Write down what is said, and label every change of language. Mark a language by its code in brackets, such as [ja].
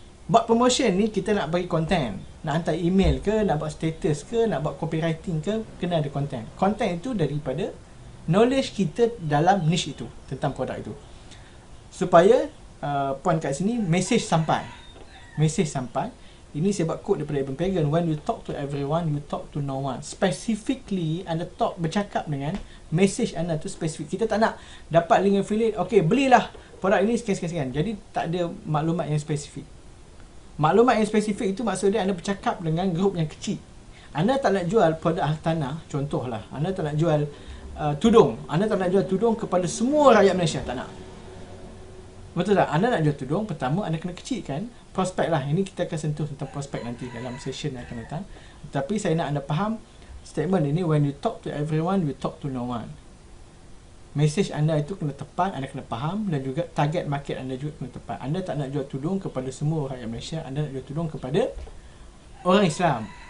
[ms] Buat promotion ni kita nak bagi konten, nak hantar email ke, nak buat status ke, nak buat copywriting ke, kena ada konten. Konten itu daripada knowledge kita dalam niche itu, tentang produk itu. Supaya point kat sini, message sampai. Message sampai. Ini saya buat quote daripada Eben Pagan. [en] When you talk to everyone, you talk to no one. [ms] Specifically, anda bercakap dengan message anda tu spesifik. Kita tak nak dapat link affiliate, okay, belilah produk ini sekian-sekian. Jadi tak ada maklumat yang spesifik. Maklumat yang spesifik itu maksudnya anda bercakap dengan grup yang kecil. Anda tak nak jual produk hartanah, contohlah. Anda tak nak jual tudung. Anda tak nak jual tudung kepada semua rakyat Malaysia, tak nak. Betul tak? Anda nak jual tudung, pertama anda kena kecilkan prospek lah. Ini kita akan sentuh tentang prospek nanti dalam session yang akan datang. Tapi saya nak anda faham statement ini, when you talk to everyone, you talk to no one. Mesej anda itu kena tepat, anda kena faham, dan juga target market anda juga kena tepat. Anda tak nak jual tudung kepada semua rakyat Malaysia, anda nak jual tudung kepada orang Islam.